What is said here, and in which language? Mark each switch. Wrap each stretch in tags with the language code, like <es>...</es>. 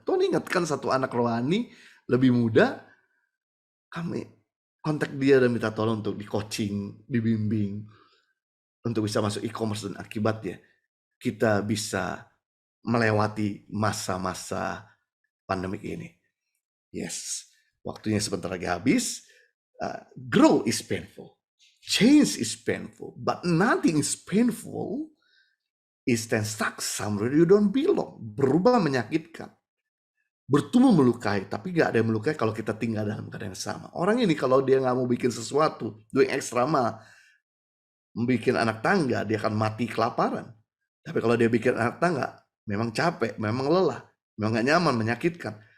<id>Tuhan ingatkan satu anak rohani lebih muda, kami kontak dia dan minta tolong untuk di coaching, dibimbing untuk bisa masuk e-commerce, dan akibatnya kita bisa melewati masa-masa pandemik ini. Yes, waktunya sebentar lagi habis.</id> <en>Grow is painful, change is painful, but nothing is painful is then stuck somewhere you don't belong.</en> <id>Berubah menyakitkan, bertumbuh melukai, tapi gak ada yang melukai kalau kita tinggal dalam keadaan yang sama. Orang ini kalau dia gak mau bikin sesuatu,</id> <en>doing extra mile,</en> <id>bikin anak tangga, dia akan mati kelaparan. Tapi kalau dia bikin anak tangga, memang capek, memang lelah, memang gak nyaman, menyakitkan.</id>